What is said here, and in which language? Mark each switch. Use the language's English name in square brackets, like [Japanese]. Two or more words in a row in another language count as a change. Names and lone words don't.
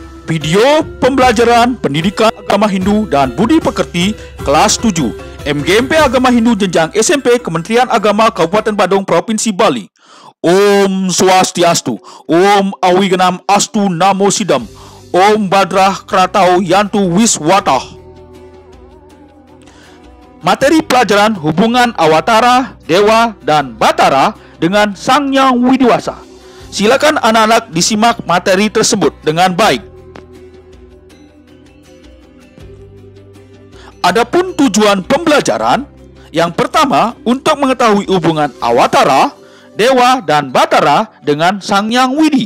[Indonesian] Video pembelajaran pendidikan agama Hindu dan budi pekerti kelas 7 MGMP Agama Hindu jenjang SMP Kementerian Agama Kabupaten Badung Provinsi Bali. [Sanskrit] Om Swastiastu, Om Awiganam Astu Namo Sidam, Om Badrah Kratau Yantu Wiswatah. [Indonesian] Materi pelajaran hubungan Awatara, Dewa, dan Batara dengan Sang Hyang Widiwasa. Silakan anak-anak disimak materi tersebut dengan baik. Adapun tujuan pembelajaran, yang pertama untuk mengetahui hubungan Awatara, Dewa, dan Batara dengan Sang Hyang Widi.